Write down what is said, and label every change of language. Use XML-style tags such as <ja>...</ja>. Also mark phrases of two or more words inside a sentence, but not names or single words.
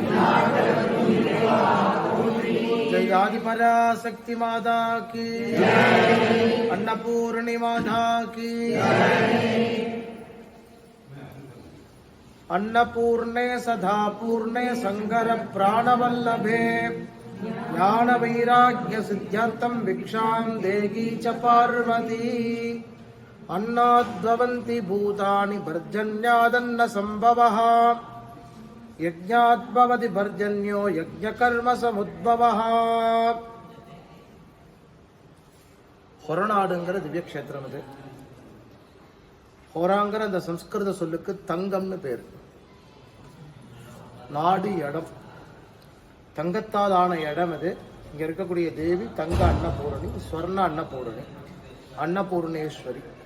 <hi>जय आदिपराशक्ति माता की, अन्नपूर्णी माता की,</hi> <sa>अन्नपूर्णे सदा पूर्णे संगर प्राणवल्लभे ज्ञान वैराग्य सिद्ध्यर्थं भिक्षां देगी च पार्वती. अन्नाद्भवन्ति भूतानि पर्जन्यादन्न संभवः यज्ञात् भवति पर्जन्यो यज्ञकर्म समुद्भवः.</sa> <ta>ஹொரநாடுங்கிற திவ்ய கஷேத்திரம் இது. ஹோராங்கிற அந்த சம்ஸ்கிருத சொல்லுக்கு தங்கம்னு பேர். நாடு இடம், தங்கத்தால் ஆன இடம் இது. இங்க இருக்கக்கூடிய தேவி தங்க அன்னபூரணி, ஸ்வர்ண அன்னபூரணி, அன்னபூர்ணேஸ்வரி.</ta>